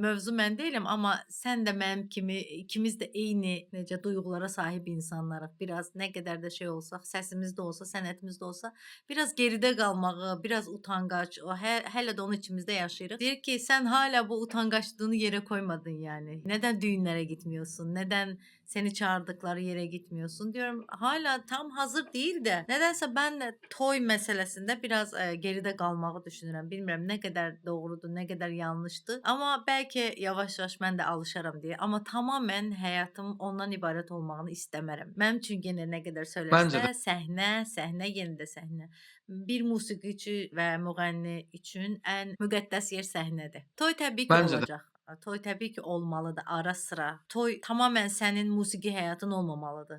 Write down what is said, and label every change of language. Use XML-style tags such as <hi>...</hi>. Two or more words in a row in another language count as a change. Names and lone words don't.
<az>Mövzu mən deyiləm, amma sən də mənim kimi ikimiz də eyni necə duyğulara sahib insanlarıq. Biraz nə qədər də şey olsaq, səsimiz də olsa, sənətimiz də olsa, biraz geridə qalmağı, biraz utangaç, hələ də onu içimizdə yaşayırıq. Deyir ki, sən hala bu utangaçlığını yerə</az> <tr>koymadın yani. Neden düğünlere gitmiyorsun? Neden seni çağırdıkları yere gitmiyorsun? Diyorum hala tam hazır değil de nedense ben de toy meselesinde biraz geride kalmağı düşünürüm. Bilmiyorum ne kadar doğrudur, ne kadar yanlıştı. Ama belki yavaş yavaş ben de alışarım diye. Ama tamamen hayatım ondan ibaret</tr> <az>olmağını istəmərəm. Mənim üçün yenə nə qədər Məncə də. söyləsə, səhnə, yenə də səhnə. Bir musiqiçi və müğənni üçün ən müqəddəs yer səhnədir. Toy təbii ki Məncə də. olacaq. Toy təbii ki olmalıdır ara sıra. Toy tamamen sənin musiqi həyatın olmamalıdır.</az>